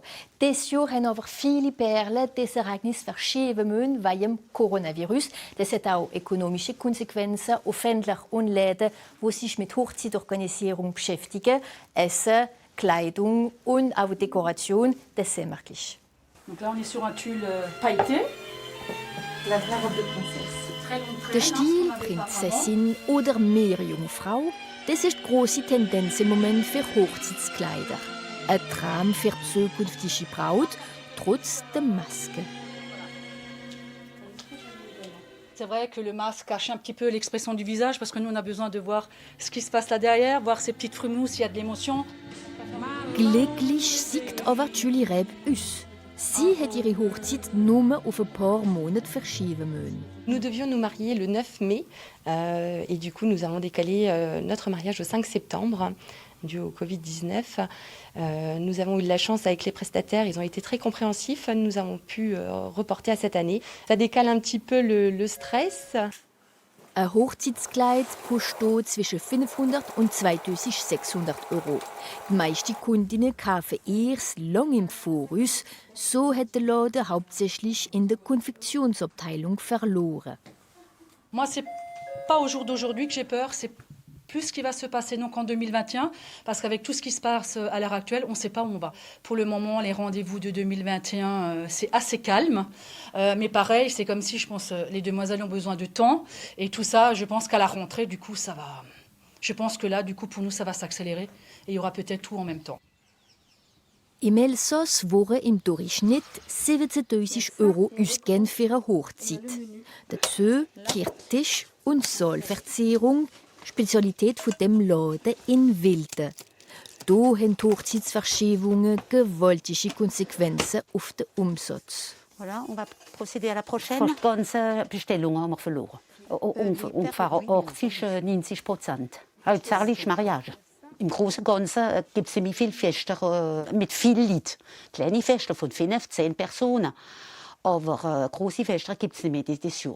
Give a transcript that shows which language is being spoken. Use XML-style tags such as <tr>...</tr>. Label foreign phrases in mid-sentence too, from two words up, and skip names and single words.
<de>Dieses Jahr haben aber viele Perlen das Ereignis verschieben müssen wegen dem Coronavirus. Das hat auch ökonomische Konsequenzen auf Händler und Läden, die sich mit Hochzeitorganisierung beschäftigen. Essen, Kleidung und auch Dekoration, das ist sehr merklich.</de> <fr>Donc là, on est sur un tulle pailleté. La robe de princesse.</fr> <de>Der Stil Prinzessin oder Meerjungfrau, das ist die grosse Tendenz im Moment für Hochzeitskleider. Ein Traum für die zukünftige Braut, trotz der Maske.</de> <fr>C'est vrai que le masque cache un petit peu l'expression du visage parce que nous, on a besoin de voir ce qui se passe là derrière, voir ces petites frumousses, s'il y a de l'émotion.</fr> <de>Glücklich sieht aber Julie Reb aus. Sie hat ihre Hochzeit nur auf ein paar Monate verschieben müssen.</de> <fr>Nous devions nous marier le 9 mai et du coup nous avons décalé notre mariage au 5 septembre dû au Covid-19. Nous avons eu de la chance avec les prestataires, ils ont été très compréhensifs. Nous avons pu reporter à cette année. Ça décale un petit peu le stress.</fr> <de>Ein Hochzeitskleid kostet zwischen 500 und 2600 €. Die meisten Kundinnen kaufen erst lang im Voraus. So hat der Laden hauptsächlich in der Konfektionsabteilung verloren.</de> <fr>Moi, c'est pas au jour d'aujourd'hui que j'ai peur, c'est plus ce qui va se passer donc en 2021, parce qu'avec tout ce qui se passe à l'heure actuelle, on ne sait pas où on va. Pour le moment, les rendez-vous de 2021, c'est assez calme. Mais pareil, c'est comme si, je pense, les demoiselles ont besoin de temps. Et tout ça, je pense qu'à la rentrée, du coup, ça va... Je pense que là, du coup, pour nous, ça va s'accélérer. Et il y aura peut-être tout en même temps.</fr> <de>Im Elsass waren im Durchschnitt 17.000 € ausgegeben für eine Hochzeit. Dazu gehört Tisch- und Saalverzehrung, Spezialität von dem Laden in Wilden. Da haben die Hochzeitsverschiebungen gewaltige Konsequenzen auf den Umsatz.</de> <fr>Voilà, on va procéder à la prochaine.</fr> <de>Die ganze Bestellung haben wir verloren. Ungefähr 80-90%. Hauptsächlich Mariage. Im Großen und Ganzen gibt es ziemlich viele Feste mit vielen Leuten. Kleine Feste von 5, 10 Personen. Aber große Feste gibt es nicht mehr dieses Jahr.</de>